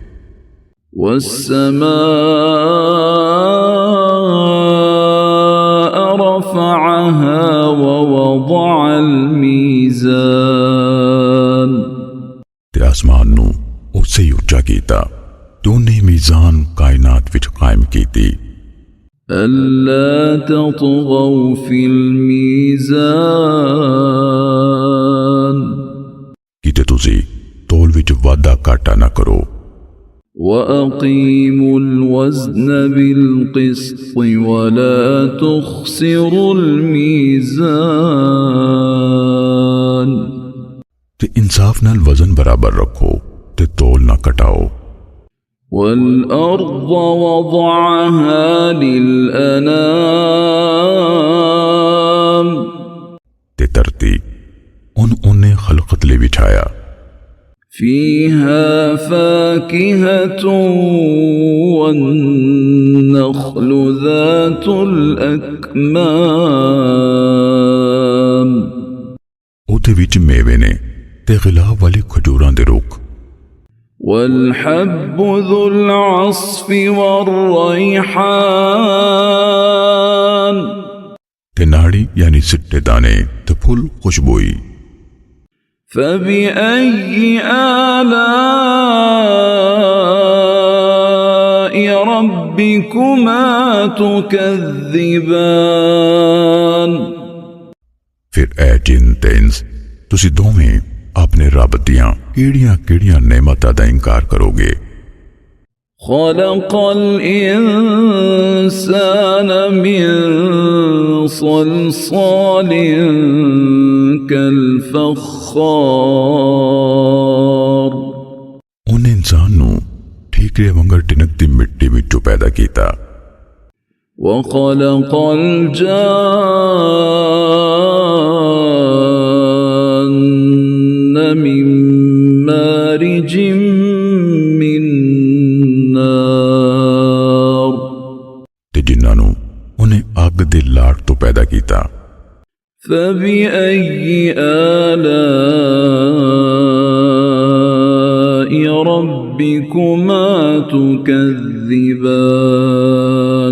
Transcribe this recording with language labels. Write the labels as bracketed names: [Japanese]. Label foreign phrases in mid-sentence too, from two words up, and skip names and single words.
[Arabic] والسماء رفعها ووضع الميزان [Punjabi] تے آسمان نوں اوس نے اُچا کیتا تے اونہے میزان کائنات وچ قائم کیتی. [Arabic] ألا تطغوا في الميزان [Punjabi] کتے تسی تول وچ وادھا گھاٹا نہ کرو. [Arabic] وأقيموا الوزن بالقسط ولا تخسروا الميزان [Punjabi] تے انصاف نال وزن برابر رکھو تے تول نہ کٹاؤ. [Arabic] والأرض وضعها للأنام [Punjabi] تے دھرتی اونہے خلقت لئی وچھایا. [Arabic] فيها فاكهة والنخل ذات الأكمام [Punjabi] اوہدے وچ میوے نے تے غلاف والے کھجوراں دے رکھ. [Arabic] والحب ذو العصف والريحان [Punjabi] تے ناڑی یعنی سٹے دانے تے پھل خوشبوئی. [Arabic] فبأي آلاء ربكما تكذبان [Punjabi] فیر اے جن تے انس تسی دوویں اپنے رب دیاں کیہڑیاں کیہڑیاں نعمتاں دا انکار کروگے. [Arabic] خلق الإنسان من صلصال كالفخار [Punjabi] اوہنے انسان نوں ٹھیکرے وانگر ٹنکدی مٹی وچوں پیدا کیتا. [Arabic] وخلق الجان من مارج من نار [Punjabi] تے جنہاں نوں اونہے اگ دے لاٹ توں پیدا کیتا. [Arabic] فبأي آلاء ربكما تكذبان